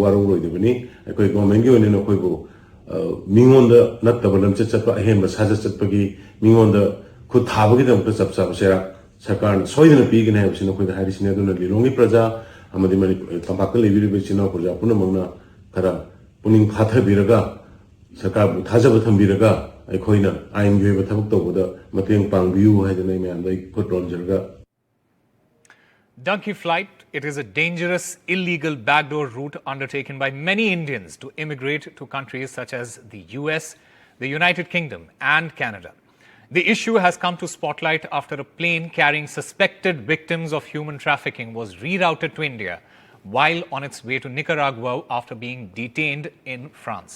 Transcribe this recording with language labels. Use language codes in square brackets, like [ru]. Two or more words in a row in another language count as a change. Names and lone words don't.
[mni] waru roidebani akoi government gi oinana koibo mingonda nattaba lamche chatpa ahemba saja chatpagi mingonda khud thabagi damta chap chawa sera sarkar soidana pigina habsina koida harisina duna lilongi praja amadi mani tampakta lebiri bechina praja punamagna khara puning phatha biraga sarkar bu thajaba thambiraga aikoina ain gi ba thabuk tawda mateng pangbiu haidana mayamda khud ronjarga. [en] Dunkey Flight, it is a dangerous, illegal backdoor route undertaken by many Indians to immigrate to countries such as the US, the United Kingdom and Canada. The issue has come to spotlight after a plane carrying suspected victims of human trafficking was rerouted to India while on its way to Nicaragua after being detained in France.